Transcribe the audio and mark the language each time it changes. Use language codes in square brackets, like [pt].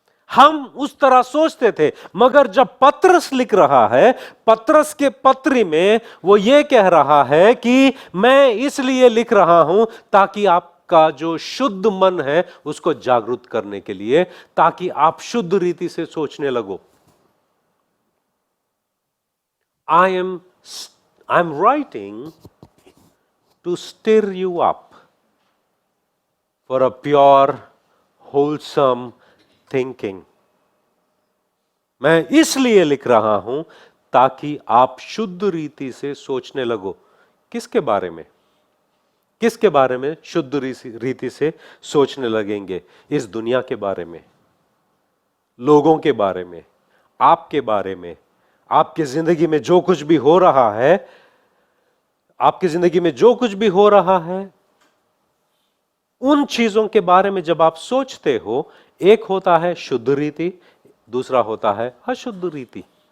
[hi] हम उस तरह सोचते थे, मगर जब पत्रस लिख रहा है, पत्रस के पत्री में वो ये कह रहा है कि मैं इसलिए लिख रहा हूं ताकि आपका जो शुद्ध मन है उसको जागरूक करने के लिए, ताकि आप शुद्ध रीति से सोचने लगो। [en] I am writing to stir you up for a pure, wholesome thinking. [hi] मैं इसलिए लिख रहा हूं ताकि आप शुद्ध रीति से सोचने लगो। किसके बारे में? किसके बारे में शुद्ध रीति से सोचने लगेंगे? इस दुनिया के बारे में, लोगों के बारे में, आपके बारे में, आपकी जिंदगी में जो कुछ भी हो रहा है, आपकी जिंदगी में जो कुछ भी हो रहा है, उन चीजों के बारे में जब आप सोचते हो, एक होता है शुद्ध रीति, दूसरा होता है अशुद्ध रीति।